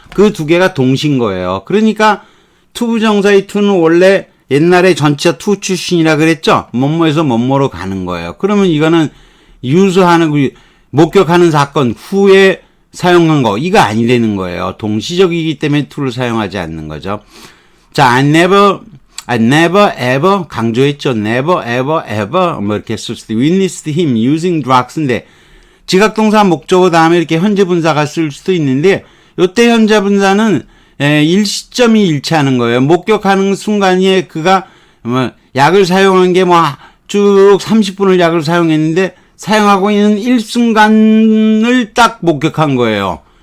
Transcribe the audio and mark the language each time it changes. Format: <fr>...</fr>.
<ko>그 두 개가 동시인 거예요. 그러니까, 투부정사의 to는 원래 옛날에 전치사 to 출신이라 그랬죠? 뭐뭐에서 뭐뭐로 가는 거예요. 그러면 이거는 유수하는, 목격하는 사건 후에 사용한 거, 이거 아니라는 거예요. 동시적이기 때문에 to를 사용하지 않는 거죠. 자,</ko> <en>I never ever,</en> <ko>강조했죠.</ko> <en>never ever,</en> <ko>뭐 이렇게 쓸 수도,</ko> <en>witnessed him using drugs</en> <ko>인데, 지각동사 목적어 다음에 이렇게 현재분사가 쓸 수도 있는데, 요때 현재분사는 일시점이 일치하는 거예요. 목격하는 순간에 그가 약을 사용한 게 쭉 30분을 약을 사용했는데 사용하고 있는 일순간을 딱 목격한 거예요.</ko>